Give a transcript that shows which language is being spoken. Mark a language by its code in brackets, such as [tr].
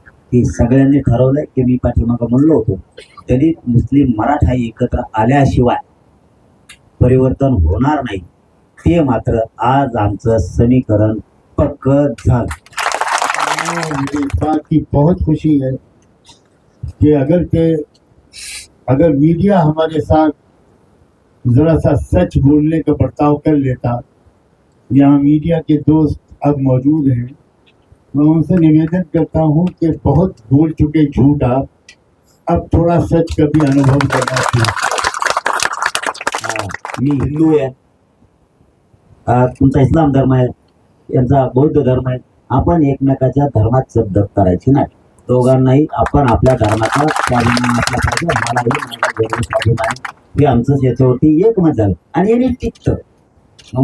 [mr] की सगळ्यांनी ठरवलंय की मी पाठीमागं म्हणलो होतो दलित मुस्लिम मराठा एकत्र आल्याशिवाय परिवर्तन होणार नाही, ते मात्र आज आमचं समीकरण पक्क झालं। [hi] मुझे इस बात की बहुत खुशी है कि अगर मीडिया हमारे साथ जरा सा सच बोलने का बर्ताव कर लेता। यहाँ मीडिया के दोस्त अब मौजूद हैं, मैं उनसे निवेदन करता हूँ कि बहुत बोल चुके झूठ आप, अब थोड़ा सच का भी अनुभव करना चाहिए। [mr] मी हिंदू आहे, तुमचा इस्लाम धर्म आहे, यांचा बौद्ध धर्म आहे, आपण एकमेकाच्या धर्मात शब्द करायची नाही। दोघांनाही आपण आपल्या धर्माचा स्वाभिमान असला पाहिजे। मलाही माझा गर्व स्वाभिमान हे आमचं याच्यावरती एकमत झालं आणि यांनी टिकतं।